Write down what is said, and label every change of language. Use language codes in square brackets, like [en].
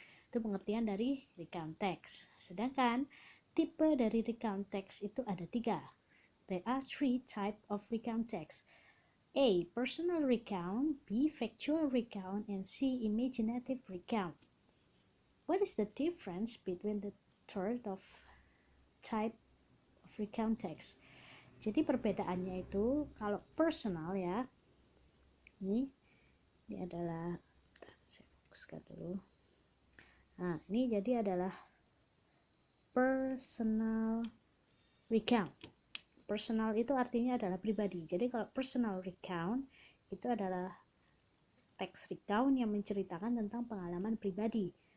[id] Itu pengertian dari recount text. Sedangkan tipe dari recount text itu ada 3. [en] There are 3 types of recount text. A. Personal recount, B. Factual recount, and C. Imaginative recount. What is the difference between the third of type of recount text? [id] Jadi perbedaannya itu kalau personal ya, ini adalah, saya fokuskan dulu. Nah, ini jadi adalah personal recount. Personal itu artinya adalah pribadi. Jadi kalau personal recount itu adalah teks recount yang menceritakan tentang pengalaman pribadi.